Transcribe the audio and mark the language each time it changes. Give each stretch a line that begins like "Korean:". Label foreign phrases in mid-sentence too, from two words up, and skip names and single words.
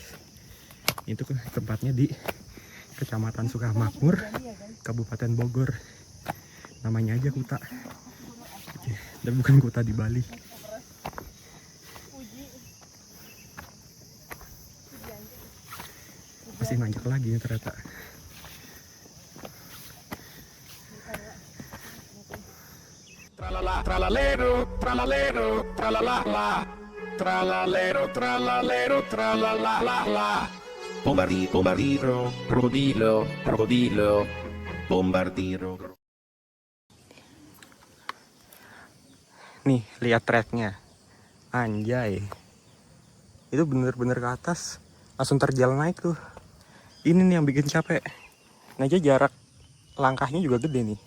Indonesian: Itu tempatnya di Kecamatan Sukamakmur, Kabupaten Bogor. Namanya aja Kuta. Dan bukan Kuta di Bali. Masih nanjak lagi nih ternyata. Tralala, tralalero, tralalero, tralalala. Tralalero, tralalero, tralalala. Bombardiro, crocodilo, crocodilo. Bombardiro. Nih, lihat treknya. Anjay. Itu bener-bener ke atas. Langsung terjal naik tuh. Ini nih yang bikin capek. Nah aja jarak langkahnya juga gede nih.